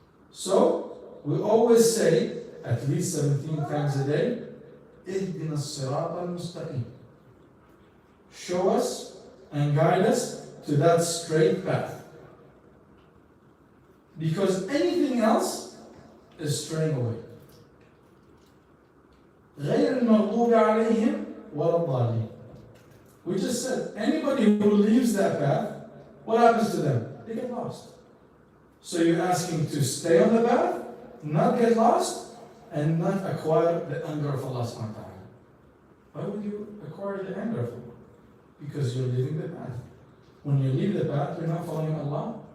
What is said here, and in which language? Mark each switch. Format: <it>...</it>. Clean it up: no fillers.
<en>So, we always say, at least 17 times a day,</en> <ar>اهدنا الصراط المستقيم.</ar> <en>Show us and guide us to that straight path. Because anything else is straying away.</en> <ar>غير المغضوب عليهم ولا الضالين.</ar> <en>We just said, anybody who leaves that path, what happens to them? They get lost. So you're asking to stay on the path, not get lost, and not acquire the anger of Allah subhanahu wa ta'ala. Why would you acquire the anger of Allah? Because you're leaving the path. When you leave the path, you're not following Allah,</en>